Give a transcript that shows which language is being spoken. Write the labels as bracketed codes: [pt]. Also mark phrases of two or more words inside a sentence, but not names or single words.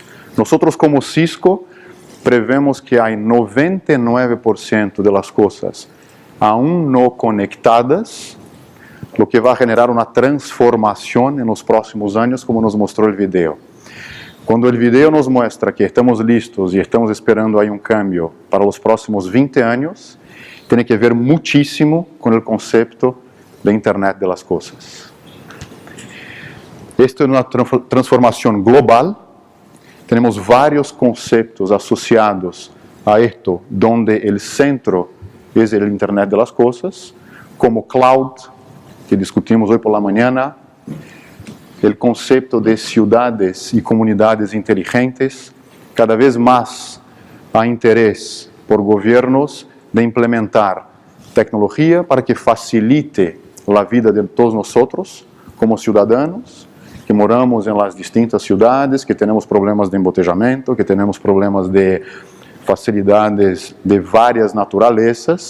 [pt] Nós, como Cisco, prevemos que há 99% [es] de las [pt] coisas aún não conectadas, o que vai generar uma transformação nos próximos anos, como nos mostrou o vídeo. Quando o vídeo nos mostra que estamos listos e estamos esperando aí cambio para os próximos 20 anos, tem que ver muitíssimo com o conceito da Internet [es] de las Cosas. [pt] Esta é uma transformação global. Temos vários conceitos associados a isto, onde o centro é a Internet [es] de las Cosas, [pt] como cloud, que discutimos hoje [es] por la mañana, [pt] o conceito de cidades e comunidades inteligentes. Cada vez mais há interesse por governos de implementar tecnologia para que facilite a vida de todos nós, como cidadãos, que moramos em [es] las distintas [pt] cidades, que temos problemas de embotejamento, que temos problemas de facilidades de várias naturezas.